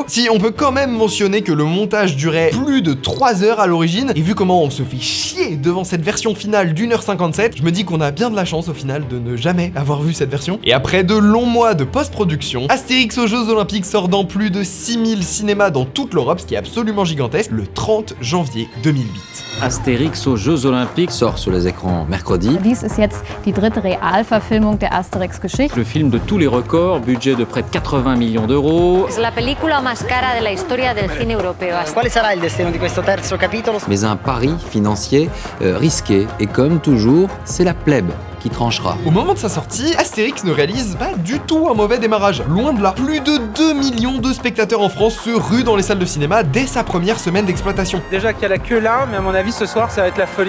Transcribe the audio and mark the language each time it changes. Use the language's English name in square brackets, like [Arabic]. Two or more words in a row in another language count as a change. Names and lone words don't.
[French] Si on peut quand même mentionner que le montage durait plus de 3 heures à l'origine, et vu comment on se fait chier devant cette version finale d'1h57, je me dis qu'on a bien de la chance au final de ne jamais avoir vu cette version. Et après de longs mois de post-production, Astérix aux Jeux Olympiques sort dans plus de 6000 cinémas dans toute l'Europe, ce qui est absolument gigantesque, le 30 janvier 2008. Astérix aux Jeux Olympiques sort sur les écrans mercredi. [German] Dies ist jetzt die dritte Realverfilmung der Asterix-Geschichte. [French] Le film de tous les records, budget de près de 80 millions d'euros. [Spanish] Es la película más cara de la historia del cine europeo. [Italian] Quale sarà il destino di questo terzo capitolo? [French] Mais un pari financier risqué. Et comme toujours, c'est la plèbe qui tranchera. Au moment de sa sortie, Astérix ne réalise pas du tout un mauvais démarrage, loin de là. Plus de 2 millions de spectateurs en France se ruent dans les salles de cinéma dès sa première semaine d'exploitation. Déjà qu'il y a la queue là, mais à mon avis ce soir ça va être la folie.